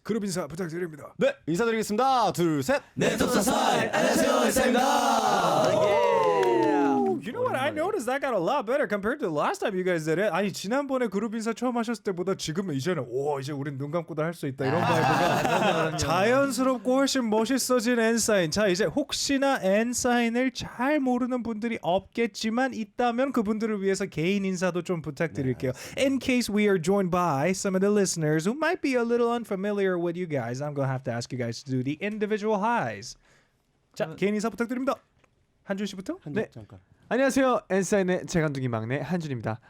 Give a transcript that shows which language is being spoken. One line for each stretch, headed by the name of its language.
Korean: 그룹 인사 부탁드립니다. 네, 인사드리겠습니다. 둘, 셋. n.SSign. 안녕하세요, n.SSign입니다.
English: You know what? I noticed that got a lot better compared to the last time you guys did it.
Korean: 아니 지난번에 그룹 인사 처음 하셨을 때보다 지금은 이제는 이제 우린 눈 감고도 할 수 있다 이런 바이브가 자연스럽고 훨씬 멋있어진 n.SSign. 자 이제 혹시나 n.SSign을 잘 모르는 분들이 없겠지만 있다면 그분들을 위해서 개인 인사도 좀 부탁드릴게요.
English: In case we are joined by some of the listeners who might be a little unfamiliar with you guys, I'm gonna have to ask you guys to do the individual highs.
Korean: 자 개인 인사 부탁드립니다. 한준 씨부터. 네, 잠깐. 안녕하세요. n.SSign의 재간둥이 막내 한준입니다.